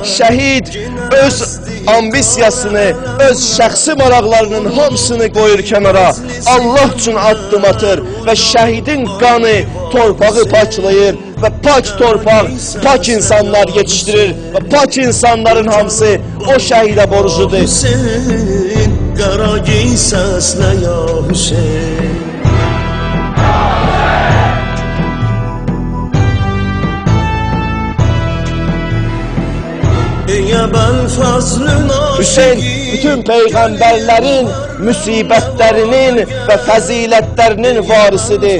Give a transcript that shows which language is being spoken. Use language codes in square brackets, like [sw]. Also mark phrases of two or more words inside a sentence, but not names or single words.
[az] Şəhid öz ambisiyasını, öz şəxsi maraqlarının hamısını qoyur kənara. Allah üçün addım atır və şəhidin qanı torpağı paklayır və pak torpaq, pak insanlar yetiştirir və pak insanların hamısı o şəhidə borcludur. Hüseyin, qara giy səslə ya Hüseyin. [tr] Hüseyin bütün peygamberlerin müsibetlerinin ve fəzilətlərinin varisidir.